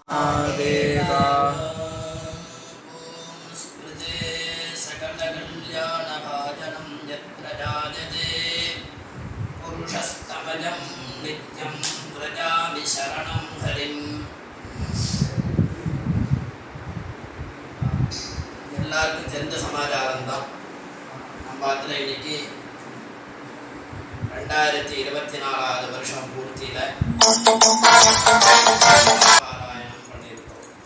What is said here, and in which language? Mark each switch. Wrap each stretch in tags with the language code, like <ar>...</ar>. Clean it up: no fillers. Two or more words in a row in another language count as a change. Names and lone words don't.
<sa>देवा सकलकल्याणभाजनं यत्प्रजायते पुरुषस्तमजं नित्यं व्रजामि शरणं हरिम्.</sa> <ta>எல்லாருக்கும் தெரிந்த சமாச்சாரம் தான். நம்ம அதில் இன்னைக்கு 2024 வருஷம் பூர்த்தியில் பாராயணம் பண்ணியிருக்கோம்.</ta>